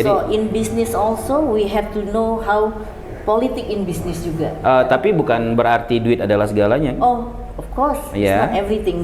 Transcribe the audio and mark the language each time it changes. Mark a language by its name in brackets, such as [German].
[English] so in business also we have to know how [Indonesian] politik [English] in business [Indonesian] juga. Tapi bukan berarti duit adalah segalanya. [English] Oh, of course, it's not everything.